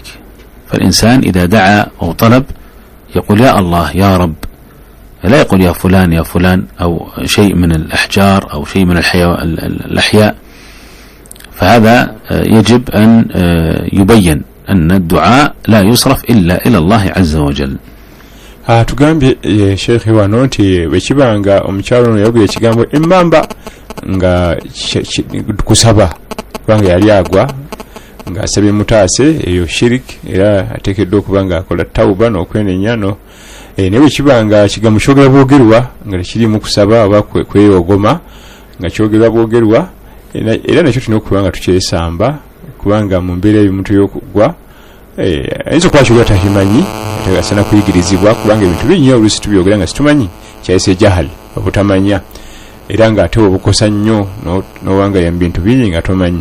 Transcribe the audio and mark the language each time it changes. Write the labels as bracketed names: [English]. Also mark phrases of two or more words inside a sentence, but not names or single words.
[Arabic] فالإنسان إذا دعا أو طلب يقول يا الله يا رب، لا يقول يا فلان يا فلان أو شيء من الأحجار أو شيء من الأحياء. فهذا يجب أن يبين أن الدعاء لا يصرف إلا إلى الله عز وجل. [Ganda] tugambye Sheikh wano nti bwekibanga omukyalo ono yogera ekigambo emmamba nga kusaba kubanga yali agwa nga asabye mutaase eyo shirik, era ateekeddwa okuba nga akola tawuba n'okwenenya naye bwekibanga ekigambo kyogera bwogerwa nga tekirimu kusaba oba kweyogoma nga kyogerwa bwogerwa, era nakyo tulina okuba nga tukyesamba kubanga mu mbeera y'omuntu y'okugwa ayinza okuba kyogera takimanyi, asana kuyigirizibwa kubanga ebintu bingi oluusi tubyogera nga situmanyi, kyayise jahal obutamanya, era nga ate obukosa nnyo n'owanga mu bintu bingi nga tomanyi.